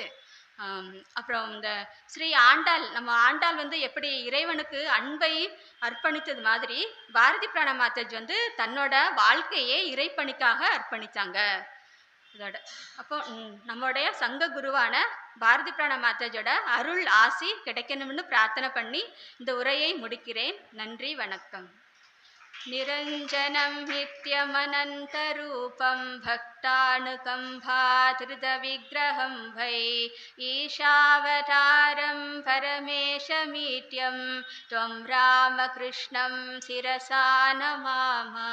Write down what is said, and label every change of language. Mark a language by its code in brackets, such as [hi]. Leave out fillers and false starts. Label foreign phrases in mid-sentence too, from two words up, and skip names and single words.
[ta] அப்புறம் இந்த ஸ்ரீ ஆண்டாள் நம்ம ஆண்டாள் வந்து எப்படி இறைவனுக்கு அன்பை அர்ப்பணித்தது மாதிரி பாரதி பிராண மாதாஜி வந்து தன்னோட வாழ்க்கையே இறைப்பணிக்காக அர்ப்பணித்தாங்க. இதோட அப்போ நம்மளுடைய சங்க குருவான பாரதி பிராண மாதாஜியோட அருள் ஆசி கிடைக்கணும்னு பிரார்த்தனை பண்ணி இந்த உரையை முடிக்கிறேன். நன்றி, வணக்கம். [sa] निरञ्जनं नित्यमनन्तरूपं भक्तानुकम्पाधृतविग्रहं वै ईशावतारं परमेशमीड्यं त्वं रामकृष्णं शिरसा नमामः.